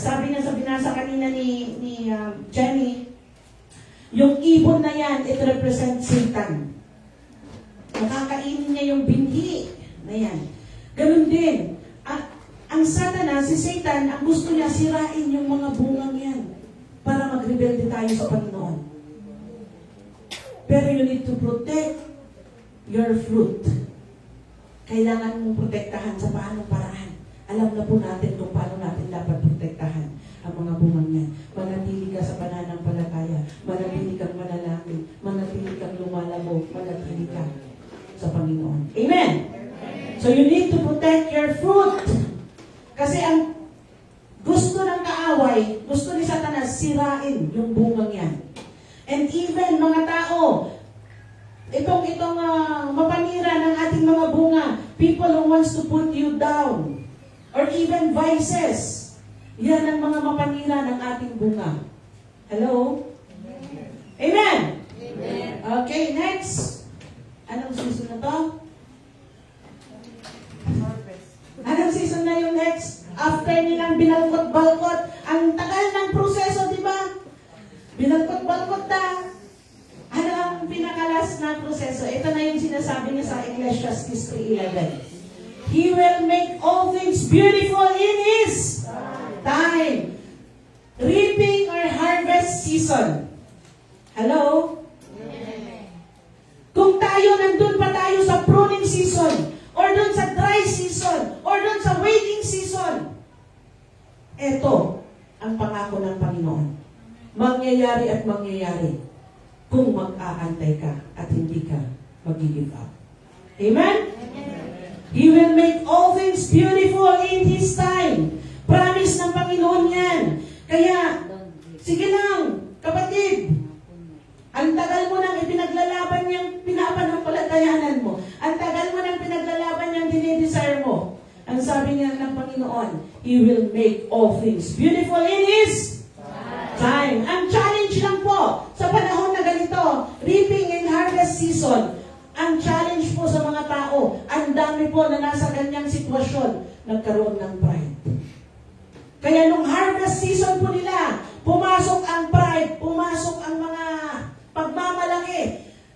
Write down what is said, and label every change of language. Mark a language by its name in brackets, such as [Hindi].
[Filipino] Sabi niya sa binasa kanina ni Jenny, yung ibon na yan, [English] it represents Satan. [Filipino] Nakakainin niya yung binhi na yan. Ganun din. Ang Satanas, si Satan, ang gusto niya sirain yung mga bungang yan para magrebelde tayo sa Panginoon. [English] Pero you need to protect your fruit. [Filipino] Kailangan mong protektahan sa paanong paraan. Alam na po natin kung paano natin dapat protektahan ang mga bungang yan. Manatili ka sa pananampalataya. Manatili kang manalangin. Manatili kang lumalabo. Manatili ka sa Panginoon. Amen? [English] So you need to protect your fruit. [Filipino] Kasi ang gusto ng kaaway, gusto ni Satanas, sirain yung bungang yan. And even mga tao, itong mapanira ng ating mga bunga, [English] people who wants to put you down, or even vices, [Filipino] yan ang mga mapanira ng ating bunga. Hello? Amen? Amen. Okay, next. Anong season na to? Anong season na yung next? After nilang binalkot-balkot, ang tagal ng proseso, di ba? Binalkot-balkot na. Ano ang pinakalas na proseso? Ito na yung sinasabi niya sa Ecclesiastes 3:11. [English] He will make all things beautiful in His time. Reaping or harvest season. Hello? [Filipino] Kung tayo nandun pa tayo sa pruning season, or dun sa dry season, or dun sa waiting season, ito ang pangako ng Panginoon. Mangyayari at mangyayari kung mag-aantay ka at hindi ka mag-give up. Amen? [English] He will make all things beautiful in His time. [Filipino] Promise ng Panginoon yan. Kaya, sige lang, kapatid, ang tagal mo nang ipinaglalaban yung pinapanampalatayanan mo. Ang tagal mo nang pinaglalaban yung dinidesire mo. Ang sabi niya ng Panginoon, [English] He will make all things beautiful in His time. [Filipino] Ang challenge lang po, sa panahon na ganito, [English] reaping and harvest season, [Filipino] ang challenge po sa mga tao, ang dami po na nasa ganyang sitwasyon, nagkaroon ng pride. Kaya nung harvest season po nila, pumasok ang pride, pumasok ang mga pagmamalaki.